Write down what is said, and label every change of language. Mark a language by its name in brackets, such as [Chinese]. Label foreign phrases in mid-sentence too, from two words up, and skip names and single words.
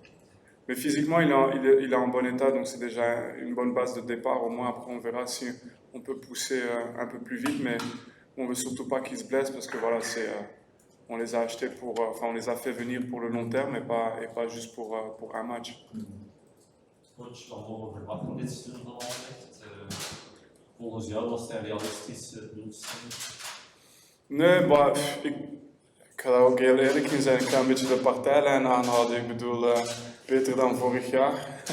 [French] Mais physiquement, il est en bon état, donc c'est déjà une bonne base de départ. Au moins après, on verra si on peut pousser un peu plus vite, mais on veut surtout pas qu'il se blesse parce que voilà, on les a achetés on les a fait venir pour le long terme et pas juste pour un match. [Dutch] Coach, wat mogen we verwachten van dit seizoen van Anderlecht? Volgens jou was het een realistische doelstelling? Nee, maar ik ga daar ook heel eerlijk in zijn. Ik ga een beetje de partijlijn aanhouden. Ik bedoel, beter dan vorig jaar.